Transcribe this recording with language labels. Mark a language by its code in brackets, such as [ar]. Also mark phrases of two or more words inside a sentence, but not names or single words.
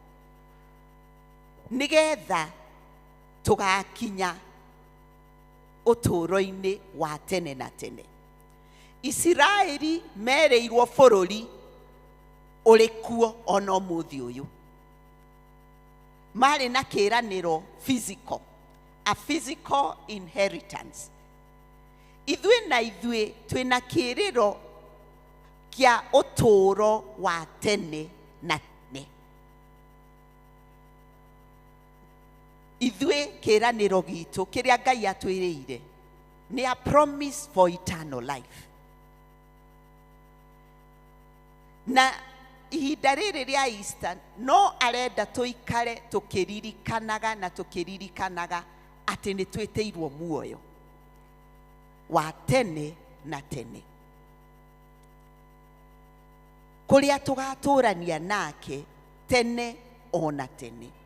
[ki] nigetha tugakinya uturo-ini wa tene na tene Isiraeli mereirwo bururi urikuo ono muthi uyu mari na kiraniro [en] physical a physical inheritance [ki] ithue na ithue twina kiriro kia uturo wa tene na tene ithue kiraniro gitu kiria Ngai atwiriire ni [en] a promise for eternal life [ki] na ihinda riri ria Easter no arenda tuikare tukiririkanaga ati ni twiteirwo muoyo wa tene na tene kuria tugaturania nake tene ona tene